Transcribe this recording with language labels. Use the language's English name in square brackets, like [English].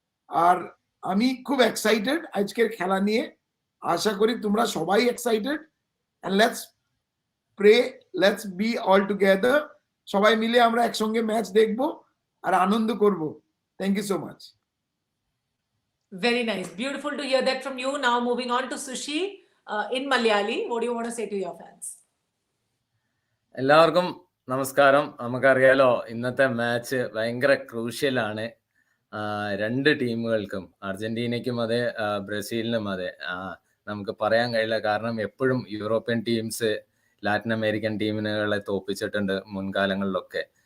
[Bangla] আর আমি খুব এক্সাইটেড আজকের খেলা নিয়ে। আশা করি তোমরা সবাই excited, [English] And let's pray, let's be all together. [Bangla] সবাই মিলে আমরা একসঙ্গে ম্যাচ দেখবো আর আনন্দ করব। [English] Thank you so much. Very nice. Beautiful to hear that from you. Now moving on to Sushi in Malayali. What do you want to say to your fans? [Malayalam] എല്ലാവർക്കും നമസ്കാരം. നമുക്കറിയാലോ ഇന്നത്തെ മാച്ച് ഭയങ്കര ക്രൂഷ്യലാണ് രണ്ട് ടീമുകൾക്കും, അർജന്റീനയ്ക്കും അതെ ബ്രസീലിനും അതെ. നമുക്ക് പറയാൻ കഴിയില്ല, കാരണം എപ്പോഴും യൂറോപ്യൻ ടീംസ് ലാറ്റിൻ അമേരിക്കൻ ടീമുകളെ തോൽപ്പിച്ചിട്ടുണ്ട് മുൻകാലങ്ങളിലൊക്കെ.